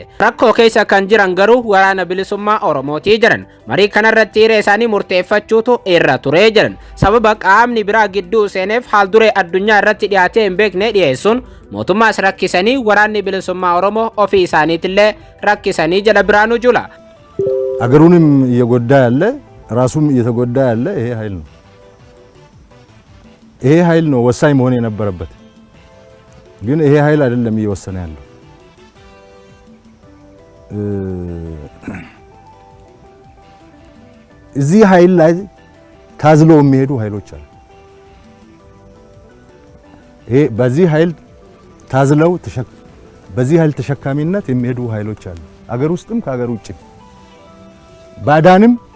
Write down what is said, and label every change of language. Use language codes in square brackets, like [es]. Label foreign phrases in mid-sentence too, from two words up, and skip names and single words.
[om] Rakkoo keessa kan jiran garuu waraana bilisummaa Oromooti jedhan. Marii kanarratti hiree isaanii murteeffachuutu irra ture jedhan. Sababa qaamni biraa gidduu seeneef haal duree addunyaa irratti dhiyaatee hin beekne dhiyeessuun mootummaas rakkisanii waraanni bilisummaa Oromoo ofii isaaniitillee rakkisanii jedha Biraanuu Juulaa. [am] አገሩንም እየጎዳ ያለ ራሱም እየተጎዳ ያለ ይሄ ኃይል ነው። ይሄ ኃይል ነው ወሳኝ መሆን የነበረበት። ግን ይሄ ኃይል አይደለም እየወሰነ ያለው። እዚህ ኃይል ላይ ታዝለው የሚሄዱ ኃይሎች አሉ። ይሄ በዚህ ኃይል ታዝለው በዚህ ኃይል ተሸካሚነት የሚሄዱ ኃይሎች አሉ። አገር ውስጥም ከአገር ውጭም ባዳንም